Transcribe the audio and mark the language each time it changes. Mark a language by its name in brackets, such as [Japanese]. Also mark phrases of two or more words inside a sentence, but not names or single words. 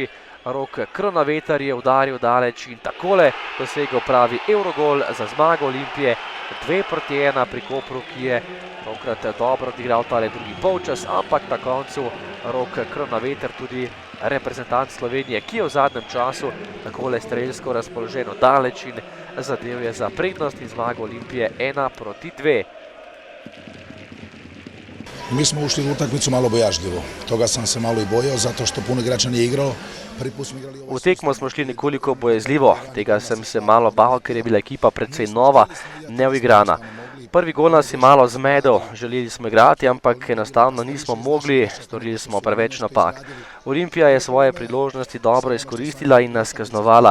[Slovenian] Rok Kronaveter je udaril daleč in takole dosegel pravi evrogol za zmago Olimpije 2:1 pri Kopru, ki je tokrat dobro odigral tale drugi polčas, ampak na koncu Rok Kronaveter, tudi reprezentant Slovenije, ki je v zadnjem času takole strelsko razpoloženo daleč in zadev je za prednost in zmago Olimpije 1:2. [Croatian] Mi smo ušli u utakmicu malo bojažljivo. Toga sam se malo i bojao, zato što puno igrača nije igralo. [Slovenian] V tekmo smo šli nekoliko bojazljivo, tega sem se malo bal, ker je bila ekipa precej nova, neuigrana. Prvi gol nas je malo zmedel, želeli smo igrati, ampak enostavno nismo mogli, storili smo preveč napak. Olimpija je svoje priložnosti dobro izkoristila in nas kaznovala.